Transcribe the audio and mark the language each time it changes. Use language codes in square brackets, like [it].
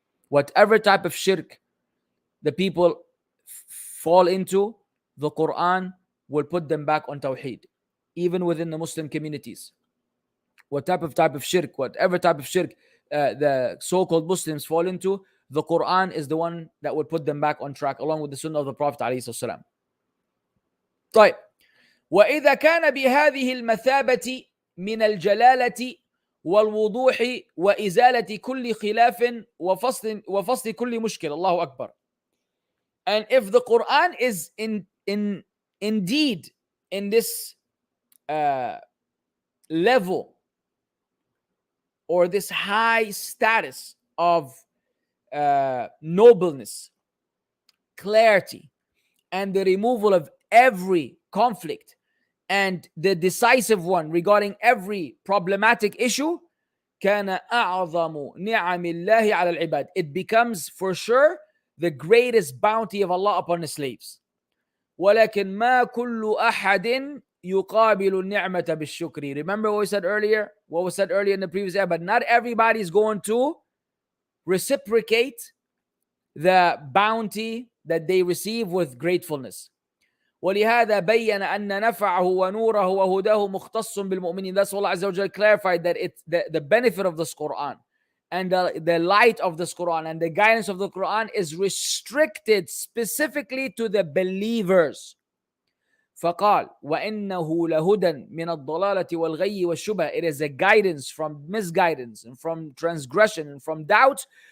[en] Whatever type of shirk the people fall into, the Quran will put them back on Tawheed, even within the Muslim communities. Whatever type of shirk the so-called Muslims fall into, the Quran is the one that will put them back on track, along with the sunnah of the Prophet ﷺ. [ar] طيب. وإذا كان بهذه المثابة من الجلالة والوضوح وإزالة كل خلاف وفصل كل مشكلة. الله أكبر. [en] And if the Quran is indeed in this level or this high status of nobleness, clarity, and the removal of every conflict, and the decisive one regarding every problematic issue, [ar] كان أعظم نعم الله على العباد. [en] It becomes for sure the greatest bounty of Allah upon the slaves. [ar] ولكن ما كل أحد يقابل النعمة بالشكر. [en] Remember what we said earlier? What was said earlier in the previous ayah? But not everybody is going to reciprocate the bounty that they receive with gratefulness. [ar] ولهذا بين أن نفعه ونوره وهداه مختص بالمؤمنين. [en] That's why Allah Azza wa Jalla clarified that it's the benefit of this Quran and the light of this Quran and the guidance of the Quran is restricted specifically to the believers. [ar] فقال وإنه لهدى من الضلالة والغي والشبه. [en] It is a guidance from misguidance and from transgression and from doubt.